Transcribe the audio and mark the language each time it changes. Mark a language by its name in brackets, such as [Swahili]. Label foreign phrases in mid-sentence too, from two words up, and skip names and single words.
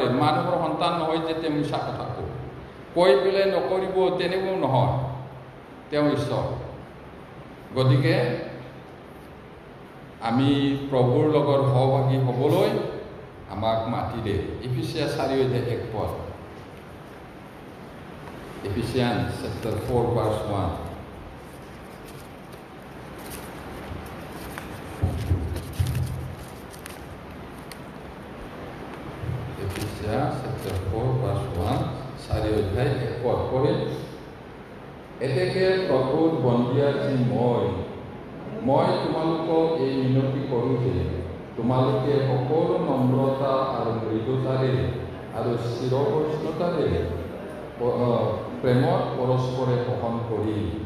[Assamese] মানুহৰ সন্তান নহয় যে তেওঁ মিছা কথা ক'ব, কৈ পেলাই নকৰিব, তেনেকুৱাও নহয়। তেওঁ ঈশ্বৰ। গতিকে আমি প্ৰভুৰ লগত সহভাগী হ'বলৈ আমাক মাতিলে। [English] এফিচিয়াছ 4:1 Ephesians chapter 4 verse 1 Ephesians chapter 4 verse 1 4:1 পঢ়ে। [Assamese] এতেকে প্ৰভুৰ বন্দিয়া যি মই তোমালোকক এই মিনতি কৰোঁ যে তোমালোকে সকলো নম্ৰতা আৰু মৃদুতাৰে আৰু চিৰসহিষ্ণুতাৰে প্ৰেমত পৰস্পৰে সহন কৰি।